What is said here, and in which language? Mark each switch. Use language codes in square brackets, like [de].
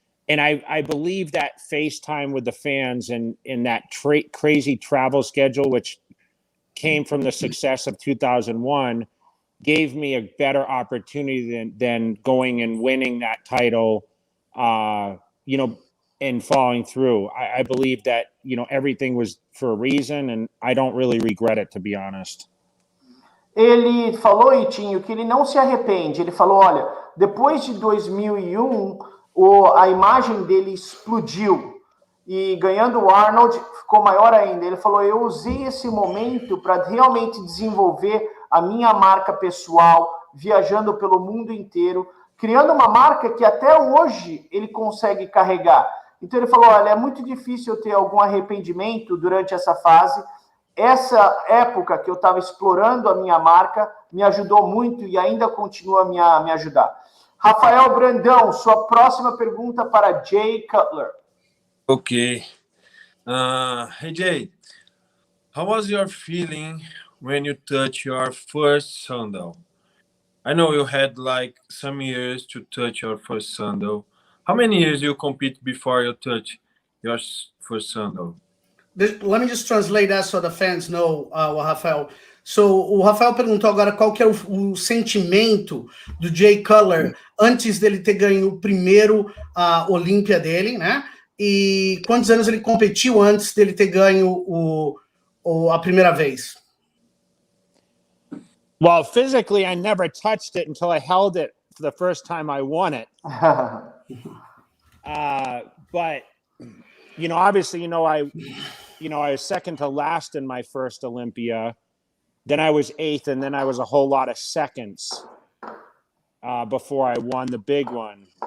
[en] And I believe that FaceTime with the fans and in that crazy travel schedule, which came from the success of 2001, gave me a better opportunity than going and winning that title, you know, and following through. I believe that, you know, everything was for a reason, and I don't really regret it, to be honest. [pt] Ele falou, Itinho, que ele não se arrepende. Ele falou, olha, depois de 2001, a imagem dele explodiu. E ganhando o Arnold, ficou maior ainda. Ele falou, eu usei esse momento para realmente desenvolver a minha marca pessoal, viajando pelo mundo inteiro, criando uma marca que até hoje ele consegue carregar. Então ele falou, olha, é muito difícil eu ter algum arrependimento durante essa fase. Essa época que eu estava explorando a minha marca me ajudou muito e ainda continua a me ajudar. Rafael Brandão, sua próxima pergunta para Jay Cutler. [en] Okay. Hey, Jay, how was your feeling when you touched your first sandal? I know you had like some years to touch your first sandal. How many years you compete before you touch your first sandal? Let me just translate that so the fans know, o Rafael. [pt] So, o Rafael perguntou agora qual que é o sentimento do Jay Cutler antes dele ter ganho o primeiro Olímpia dele, né? E quantos anos ele competiu antes dele ter ganho a primeira vez? [en] Well, physically, I never touched it until I held it for the first time I won it. But, you know, obviously, I was second to last in my first Olympia. Then I was eighth, and then I was a whole lot of seconds before I won the big one.